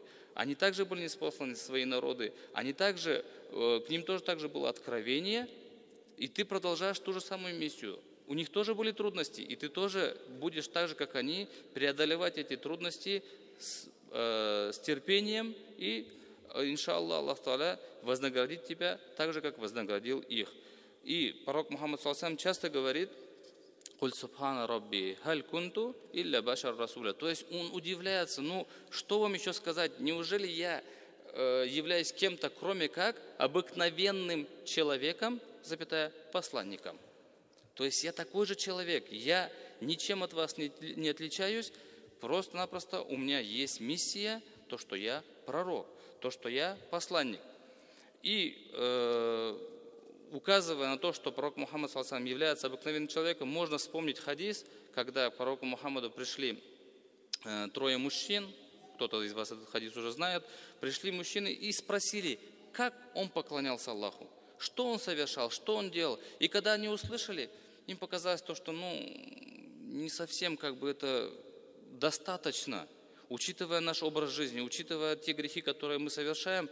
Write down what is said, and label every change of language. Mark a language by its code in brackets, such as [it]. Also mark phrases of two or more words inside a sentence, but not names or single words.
[ru] Они также были ниспосланы в свои народы, к ним тоже также было откровение, и ты продолжаешь ту же самую миссию. У них тоже были трудности, и ты тоже будешь так же, как они, преодолевать эти трудности с терпением, и, иншаллах, [ar] الله تعالى [ru] вознаградит тебя так же, как вознаградил их. И пророк Мухаммад [ar] صلى الله عليه وسلم [ru] часто говорит, [ar] «قل سبحان ربي هل كنت إلا بشرا رسولا». [ru] То есть он удивляется, что вам еще сказать, неужели я являюсь кем-то, кроме как обыкновенным человеком, посланником. То есть я такой же человек, я ничем от вас не отличаюсь, просто-напросто у меня есть миссия, то, что я пророк, то, что я посланник. И указывая на то, что пророк Мухаммад [ar] صلى الله عليه وسلم [ru] является обыкновенным человеком, можно вспомнить хадис, когда к пророку Мухаммаду пришли трое мужчин, кто-то из вас этот хадис уже знает, пришли мужчины и спросили, как он поклонялся Аллаху, что он совершал, что он делал. И когда они услышали, им показалось то, что не совсем это достаточно, учитывая наш образ жизни, учитывая те грехи, которые мы совершаем.